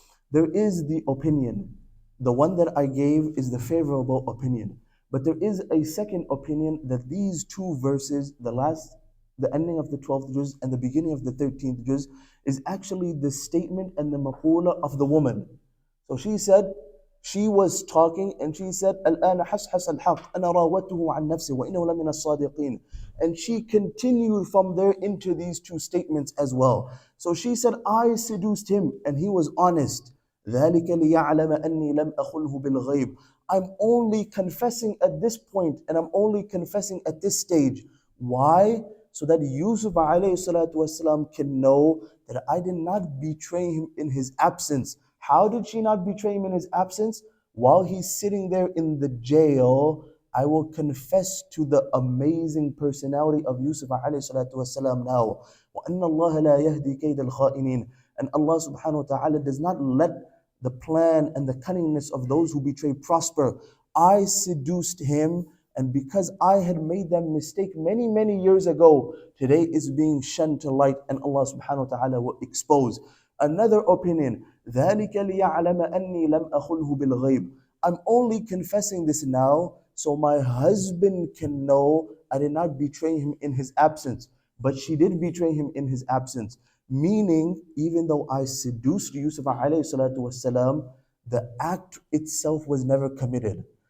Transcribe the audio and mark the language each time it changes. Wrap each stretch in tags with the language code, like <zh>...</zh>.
<en>There is the opinion. The one that I gave is the favorable opinion. But there is a second opinion that these two verses, the ending of the 12th juz and the beginning of the 13th juz, is actually the statement and the maqula of the woman. So she said, she was talking and she said,</en> <ar>الآن حسحس الحق أنا راودته عن نفسي وإنه لمن الصادقين.</ar> <en>And she continued from there into these two statements as well. So she said, I seduced him and he was honest.</en> <ar>ذلك ليعلم أني لم أخنه بالغيب.</ar> <en>I'm only confessing at this point and I'm only confessing at this stage. Why? So that Yusuf alayhi salatu wasalam can know that I did not betray him in his absence. How did she not betray him in his absence? While he's sitting there in the jail, I will confess to the amazing personality of Yusuf alayhi salatu wasalam now.</en> <ar>وَأَنَّ اللَّهَ لَا يَهْدِي كَيْدَ الْخَائِنِينَ.</ar> <en>And Allah subhanahu wa ta'ala does not let the plan and the cunningness of those who betray prosper. I seduced him, and because I had made that mistake many, many years ago, today is being shunned to light and Allah subhanahu wa ta'ala will expose. Another opinion,</en> <ar>ذَلِكَ لِيَعْلَمَ أَنِّي لَمْ أَخُنْهُ بِالْغَيْبِ.</ar> <en>I'm only confessing this now so my husband can know I did not betray him in his absence. But she did betray him in his absence. Meaning, even though I seduced Yusuf alayhi salatu wasalam, the act itself was never committed.</en>